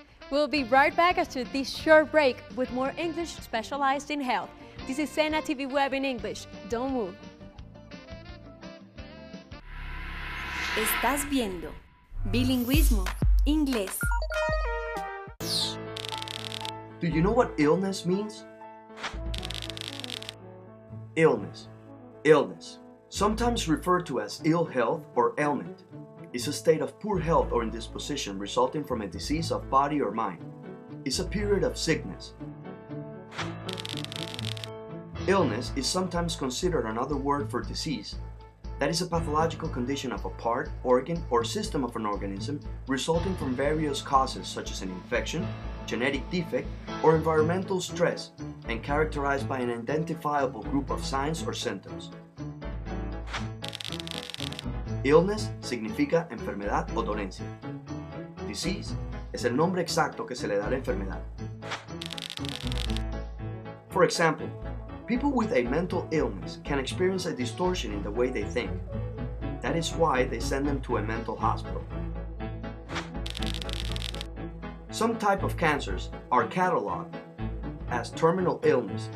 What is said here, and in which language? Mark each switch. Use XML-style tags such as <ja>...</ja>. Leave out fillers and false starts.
<en>We'll be right back after this short break with more English specialized in health. This is SENA TV Web in English. Don't move.</en> <es>Estás viendo Bilingüismo, Inglés.</es> <en>Do you know what illness means? Illness. Illness, sometimes referred to as ill health or ailment, is a state of poor health or indisposition resulting from a disease of body or mind. It's a period of sickness. Illness is sometimes considered another word for disease. That is a pathological condition of a part, organ, or system of an organism resulting from various causes such as an infection, genetic defect, or environmental stress, and characterized by an identifiable group of signs or symptoms.</en> <es>Illness significa enfermedad o dolencia. Disease es el nombre exacto que se le da a la enfermedad.</es> <en>For example, people with a mental illness can experience a distortion in the way they think. That is why they send them to a mental hospital. Some type of cancers are cataloged as terminal illness.</en>